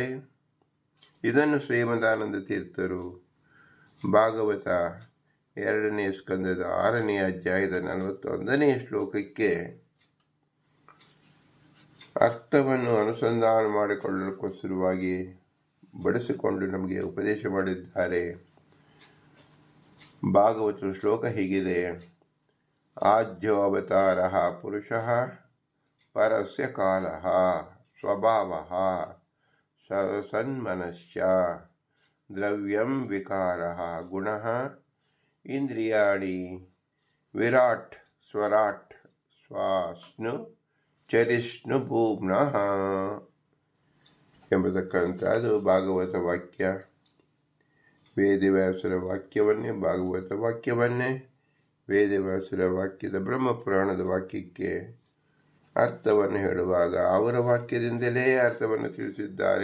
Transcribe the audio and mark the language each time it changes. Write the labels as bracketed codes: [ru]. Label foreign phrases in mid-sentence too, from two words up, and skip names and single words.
[kn] ಇದನ್ನು ಶ್ರೀಮದಾನಂದ ತೀರ್ಥರು ಭಾಗವತ 2ನೇ ಸ್ಕಂದದ 6ನೇ ಅಧ್ಯಾಯದ 41ನೇ ಶ್ಲೋಕಕ್ಕೆ ಅರ್ಥವನ್ನು ಅನುಸಂಧಾನ ಮಾಡಿಕೊಳ್ಳಲಿಕ್ಕೋಸ್ಕರವಾಗಿ ಬಳಸಿಕೊಂಡು ನಮಗೆ ಉಪದೇಶ ಮಾಡಿದ್ದಾರೆ. ಭಾಗವತ ಶ್ಲೋಕ ಹೀಗಿದೆ: [sa] ಆಜ್ಯೋ ಅವತಾರ ಪುರುಷಃ ಪರಸ್ಯ ಕಾಲಃ ಸ್ವಭಾವಃ ಸನ್ಮನಶ್ಚ ದ್ರವ್ಯಂ ವಿಕಾರಃ ಗುಣಃ ಇಂದ್ರಿಯಾಣಿ ವಿರಾಟ್ ಸ್ವರಾಟ್ ಸ್ವಾಸ್ನು ಚರಿಷ್ಣು ಭೂಮ್ನಃ [kn] ಎಂಬತಕ್ಕಂಥದ್ದು ಭಾಗವತ ವಾಕ್ಯ. ವೇದವ್ಯಾಸರ ವಾಕ್ಯವನ್ನೇ ಭಾಗವತ ವಾಕ್ಯವನ್ನೇ ವೇದವ್ಯಾಸರ ವಾಕ್ಯದ ಬ್ರಹ್ಮಪುರಾಣದ ವಾಕ್ಯಕ್ಕೆ ಅರ್ಥವನ್ನು ಹೇಳುವಾಗ ಅವರ ವಾಕ್ಯದಿಂದಲೇ ಅರ್ಥವನ್ನು ತಿಳಿಸಿದ್ದಾರೆ.